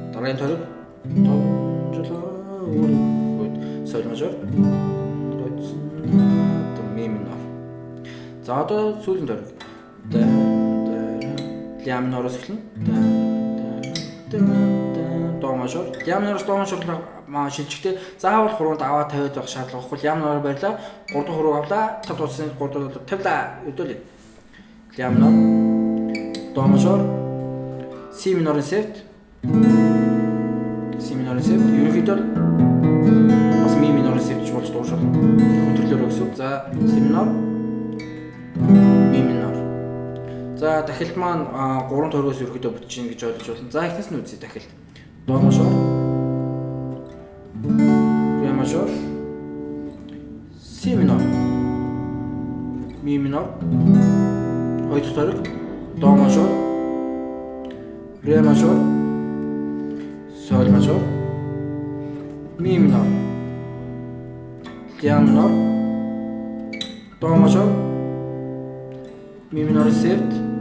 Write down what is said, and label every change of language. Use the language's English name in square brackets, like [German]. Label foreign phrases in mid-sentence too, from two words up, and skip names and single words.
[Mongolian] дараагийн тойрог тонжолоо өргөхөд соль мажор ми минор. За одоо сүүлийн тойрог ля минороос эхэлнэ. До мажор. Ля минороос до мажор шилжихтэй заавал 3-нд аваа тавиад байх шаардлагагүй. Ля минор барьлаа. 3 дахь хуруу авлаа. 5 дууссан 3 дахь тавилаа. Өдөөлээ. Ля минор. До мажор. Си минорын севт. Си минорын севт. Ерөнхийдөө бас ми минорын севт болж дуушаал. Хөндлөлөөр өгсөн. За си минор. Ми минор. За дахилт маань 3 тойрогоос ерөнхийдөө бүтчихнэ гэж ойлгож байна. За эхнээс нь үзье дахилт. До мажор. Ре мажор. Си минор. Ми минор. Хоёр дахь тойрог. До мажор. Ре мажор. Соль мажор. Ми минор. Ля минор. До мажор. Ми минор севт.